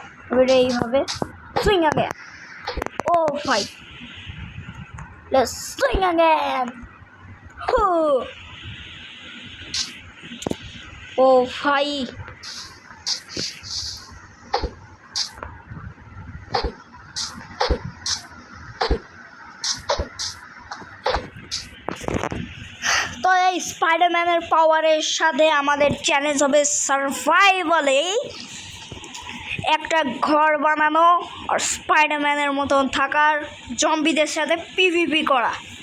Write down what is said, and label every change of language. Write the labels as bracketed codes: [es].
[bn] এবারে এইভাবে [en] swing again. Oh ভাই, let's swing again. [bn] ও ভাই, তো এই স্পাইডারম্যানের পাওয়ারের সাথে আমাদের চ্যালেঞ্জ হবে সার্ভাইভালে একটা ঘর বানানো আর স্পাইডারম্যানের মতন থাকার, জম্বিদের সাথে পিভিপি করা।